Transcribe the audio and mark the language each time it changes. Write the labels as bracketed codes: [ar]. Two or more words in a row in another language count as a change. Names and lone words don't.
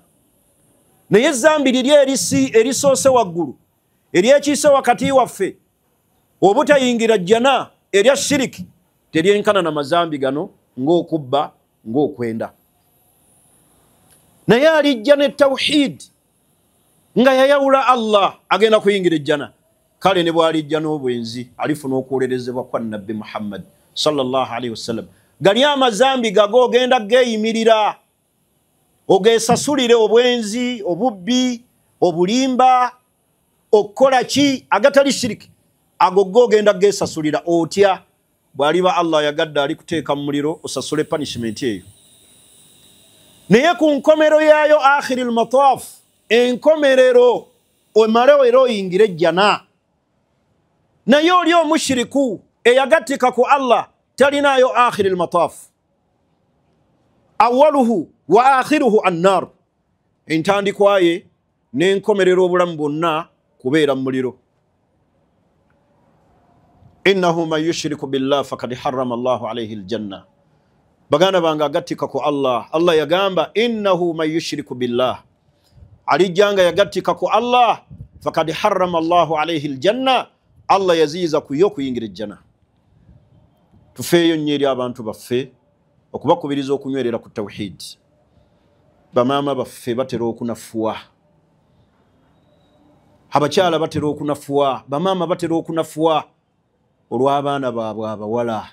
[lg] Naye ezambi liri erisoose waggulu, eryekiise wakati waffe obutayingira jjana, erya shiriki, teryenkana na mazambi gano ng'okubba, ng'okwenda. Naye alijja ne tawhid nga yayawula Allah, agenda kuyingira ejjana. Kale ne bwalijja n'obwenzi alifuna okuwolerezebwa kwa Nabbi Muhammad [ar] صلى الله عليه وسلم. [lg] Gali amazambi gago ogenda geeyimirira, ogeesasulire obwenzi, obubbi, obulimba, okukola ki agatali shiriki, ago go ogenda geesasulira otya bwaliba Allah yagadde ali kuteeka mu muliro, osasule punishment eyo. Naye ku nkomero yaayo, [ar] آخر المطاف, [lg] enkomerero omalewo era oyingire ejjana. Naye oli omushiriku eyagattika ku Allah talinaayo [ar] آخر المطاف, أوله وآخره النار, [lg] entandikwaye n'enkomerero obulamu bwonna kubeera mu muliro. [ar] إنه من يشرك بالله فقد حرم الله عليه الجنة. [lg] Baganda bange agattika ku Allah, Allah yagamba [ar] إنه من يشرك بالله, [lg] alijjanga yagattika ku Allah, [ar] فقد حرم الله عليه الجنة, [lg] Allah yaziiza kuyo kuyingira ejjana. Tufeeyo nnyo eri abantu baffe okubakubiriza okunywerera ku tawhid. Bamaama baffe batera okunafuwa, abakyala batera okunafuwa, bamaama batera okunafuwa olw'abaana baabwe abawala.